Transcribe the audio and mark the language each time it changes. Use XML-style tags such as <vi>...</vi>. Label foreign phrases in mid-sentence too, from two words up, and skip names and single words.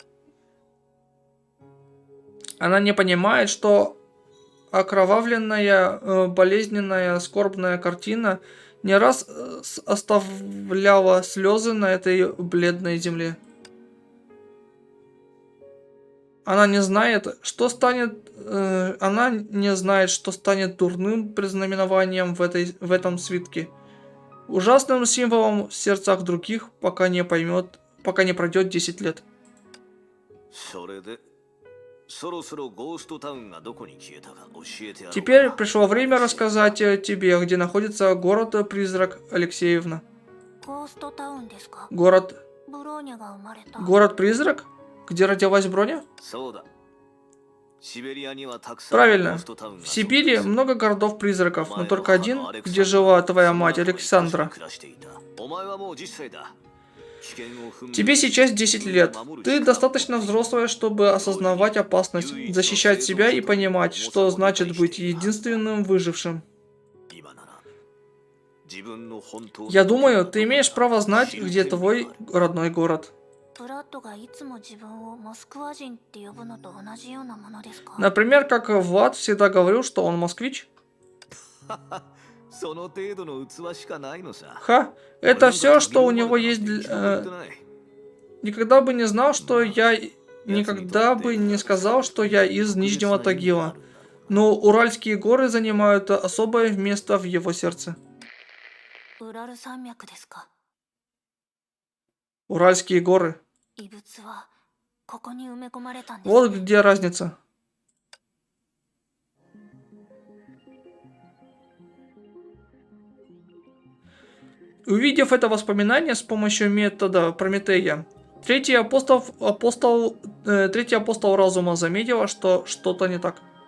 <ru>Она не понимает, что окровавленная, болезненная, скорбная картина не раз оставляла слезы на этой бледной земле. Она не знает, что станет дурным предзнаменованием в этом свитке. Ужасным символом в сердцах других, пока не пройдет 10 лет.</ru> <ja>それでそろそろゴーストタウンがどこに消えたか教えてやろうか。</ja> <ru>Теперь пришло время рассказать тебе, где находится город-призрак Алексеевна.</ru> <ja>ゴーストタウンですか？</ja> <ru>Город...</ru> <ja>ブローニャが生まれた。</ja> <ru>Город-призрак? Где родилась Броня?</ru> <ja>そうだ。シベリアにはたくさん</ja> <ru>Правильно. В Сибири много городов-призраков, но только один, где жила твоя мать Александра. Тебе сейчас 10 лет. Ты достаточно взрослая, чтобы осознавать опасность, защищать себя и понимать, что значит быть единственным выжившим. Я думаю, ты имеешь право знать, где твой родной город.</ru> <ja>ブラッドがいつも自分をモスクワ人って呼ぶのと同じようなものですか？</ja> <ru>Например, как Влад всегда говорил, что он москвич.</ru> <ja>その程度の器しかないのさ。</ja> <ru>Ха, это все, что у него есть. Никогда бы не знал, что я... Никогда бы не сказал, что я из Нижнего Тагила. Но Уральские горы занимают особое место в его сердце.</ru> <ja>ウラル山脈ですか？</ja> <ru>Уральские горы.</ru> <ja>異物はここに埋め込まれたんです。</ja> <ru>Вот где разница. Увидев это воспоминание с помощью метода Прометея, третий апостол разума заметила, что что-то не так.</ru>